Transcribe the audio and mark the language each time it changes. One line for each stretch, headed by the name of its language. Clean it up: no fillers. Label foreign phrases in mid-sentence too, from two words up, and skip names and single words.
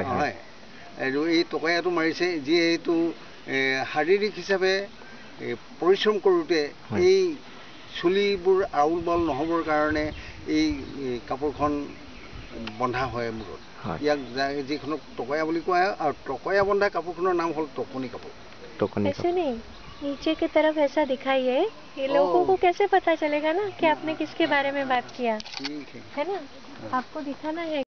Assamese: আৰু এই টকয়াটো মাৰিছে যিহেতু শাৰীৰিক হিচাপে পৰিশ্ৰম কৰোঁতে এই চুলিবোৰ আউল বাউল নহ'বৰ কাৰণে এই কাপোৰখন বন্ধা হয় মূৰত ইয়াক যিখনক টকয়া বুলি কোৱা হয় আৰু টকয়া বন্ধা কাপোৰখনৰ নাম হ'ল টকনি কাপোৰ
Hindi: ऐसे नहीं नीचे की तरफ ऐसा दिखाइए ये लोगों को कैसे पता चलेगा ना कि आपने किसके बारे में बात किया है ना आपको दिखाना है